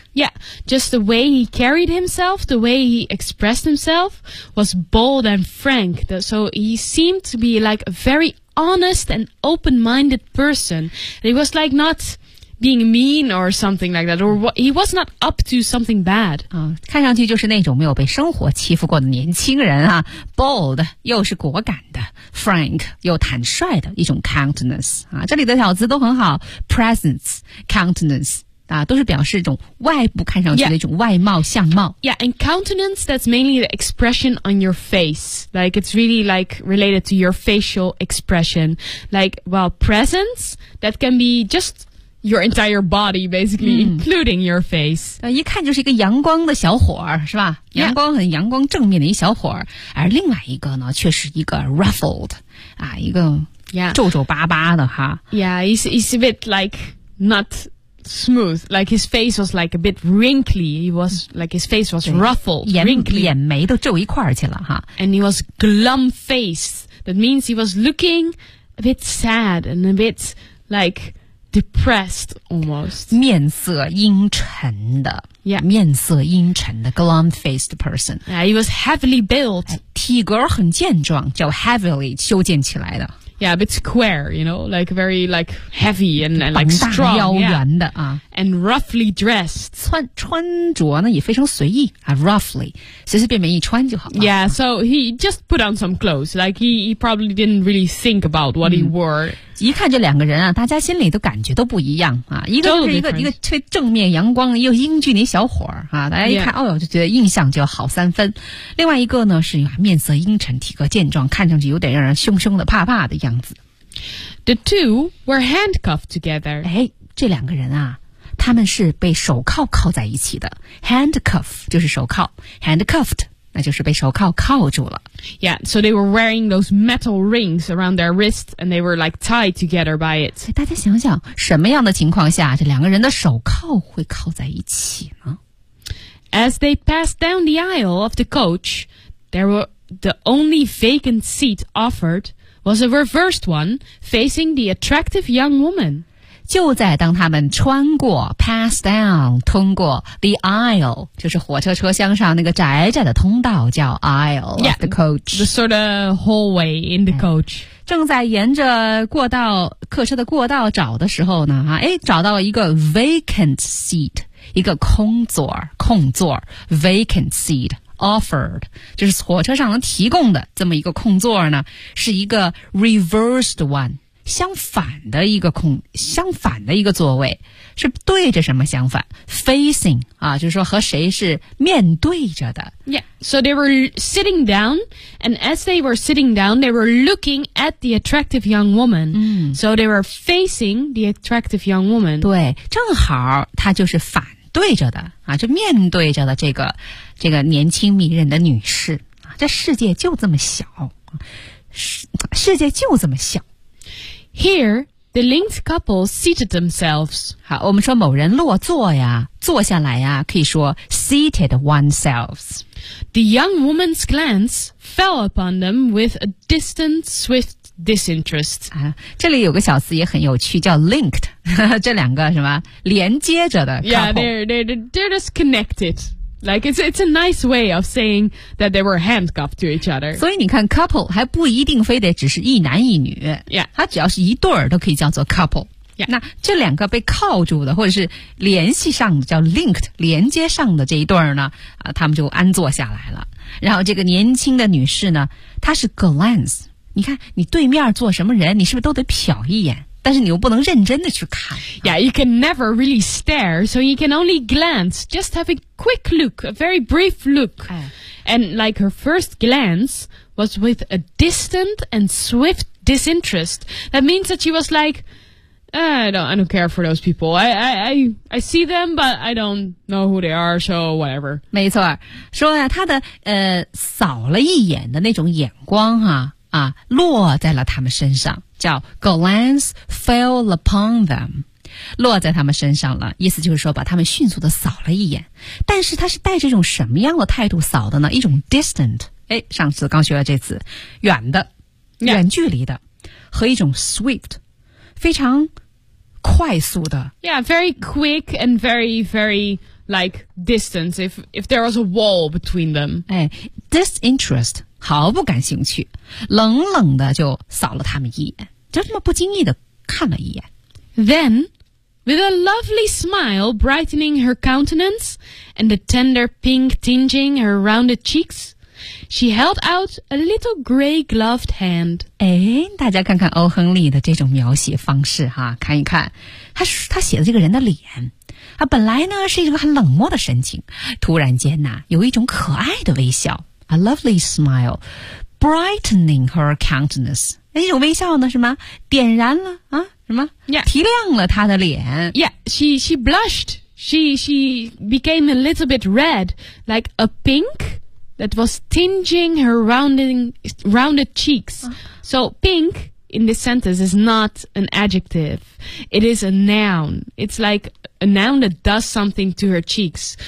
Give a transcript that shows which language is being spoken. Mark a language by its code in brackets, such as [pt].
[en] Yeah, just the way he carried himself, the way he expressed himself was bold and frank. So he seemed to be like a very honest and open-minded person. He was like not being mean or something like that, or he was not up to something bad. [zh] 啊，看上去就是那种没有被生活欺负过的年轻人啊 ，bold 又是果敢的。 Frank 又坦率的一种 countenance 啊，这里的小词都很好 ，presence countenance 啊，都是表示一种外部看上去的一种外貌相貌。 [en] Yeah, and countenance that's mainly the expression on your face, like it's really like related to your facial expression. Like, well, presence that can be just your entire body, basically including your face. [zh] 一看就是一个阳光的小伙儿，是吧？阳光很阳光正面的一小伙儿，而另外一个呢，却是一个 ruffled 啊，一个皱皱巴巴的哈。 [en] Yeah, he's a bit like not smooth. Like his face was like a bit wrinkly. He was like his face was ruffled, wrinkly. [zh] 眼眉都皱一块儿去了哈。 [en] And he was glum faced. That means he was looking a bit sad and a bit like depressed almost. [zh] 面色阴沉的。 [en] Yeah. [zh] 面色阴沉的 [en] glum-faced person. Yeah, he was heavily built. [zh] 体格很健壮叫 heavily 修建起来的。 [en] Yeah, a bit square, you know, like very like heavy and like strong. [zh] 膀大腰圆的、 [en] yeah. 啊。 And roughly dressed. [zh] 穿着呢也非常随意啊 roughly. 随随便便一穿就好了。 [en] Yeah, so he just put on some clothes. Like he probably didn't really think about what he wore. [zh] 一看这两个人啊大家心里都感觉都不一样啊。一个就是一个特别正面阳光又英俊的小伙儿啊大家一看、yeah. 哦就觉得印象就好三分。另外一个呢是面色阴沉体格健壮看上去有点让人凶凶的怕怕的样子。 [en] The two were handcuffed together. [zh] 哎这两个人啊他们是被手铐铐在一起的。 Handcuff 就是手铐。Handcuffed, 那就是被手铐铐住了。 [en] Yeah, so they were wearing those metal rings around their wrists and they were like tied together by it. [zh] 大家想想什么样的情况下这两个人的手铐会铐在一起呢 [en] ?As they passed down the aisle of the coach, there were the only vacant seat offered was a reversed one facing the attractive young woman. [zh] 就在当他们穿过 pass down 通过 the aisle 就是火车车厢上那个窄窄的通道叫 aisle [en] yeah, the coach the sort of hallway in the coach [zh] 正在沿着过道客车的过道找的时候呢哎，找到了一个 vacant seat 一个空座 [en] vacant seat offered [zh] 就是火车上能提供的这么一个空座呢是一个 reversed one相反的一个座位是对着什么相反 facing 啊，就是说和谁是面对着的 [en] yeah so they were sitting down and as they were sitting down they were looking at the attractive young woman、so they were facing the attractive young woman [zh] 对正好他就是反对着的啊，就面对着的这个年轻迷人的女士、啊、这世界就这么小世界就这么小 [en] Here, The linked couple seated themselves. [zh] 好，我们说某人落座呀，坐下来呀，可以说 [en] seated oneself. The young woman's glance fell upon them with a distant, swift disinterest. [zh] 啊，这里有个小词也很有趣，叫 linked. 这两个什么连接着的 couple. [en] Yeah, they're just connected. Like, it's a nice way of saying that they were handcuffed to each other. [zh] 所以你看 couple 还不一定非得只是一男一女。 [en] Yeah. [zh] 它只要是一对儿都可以叫做 couple. [en] Yeah. [zh] 那这两个被铐住的或者是联系上的叫 linked, 连接上的这一对儿呢、啊、他们就安坐下来了。然后这个年轻的女士呢她是 glance。你看你对面坐什么人你是不是都得瞟一眼。但是你又不能认真的去看。 [en] Yeah, you can never really stare, so you can only glance, just have a quick look, a very brief look.、哎、 and like her first glance was with a distant and swift disinterest. That means that she was like,、I don't care for those people. I see them, but I don't know who they are, so whatever. [zh] 没错，说呀、啊，她的扫了一眼的那种眼光哈、啊。啊，落在了他们身上，叫 [en] glance fell upon them， [zh] 落在他们身上了，意思就是说把他们迅速的扫了一眼。但是他是带着一种什么样的态度扫的呢？一种 distant， 哎，上次刚学了这词，远的， [en] yeah. [zh] 远距离的，和一种 swift， 非常快速的。 [en] Yeah, very quick and very very like distance. If there was a wall between them, [zh] 哎 ，disinterest。毫不感兴趣，冷冷的就扫了他们一眼，就这么不经意的看了一眼。 [en] Then, with a lovely smile brightening her countenance and a tender pink tinging her rounded cheeks, she held out a little gray-gloved hand. [zh] 哎，大家看看欧亨利的这种描写方式哈，看一看他写的这个人的脸，他本来呢是一种很冷漠的神情，突然间呐、啊、有一种可爱的微笑。 [en] A lovely smile, brightening her countenance. [zh] 那种微笑呢？什么点燃了啊？什么？ [en] Yeah. [zh] 提亮了她的脸。 [en] Yeah, she blushed. She became a little bit red, like a pink that was tinging her rounded cheeks.、So pink in this sentence is not an adjective. It is a noun. It's like a noun that does something to her cheeks.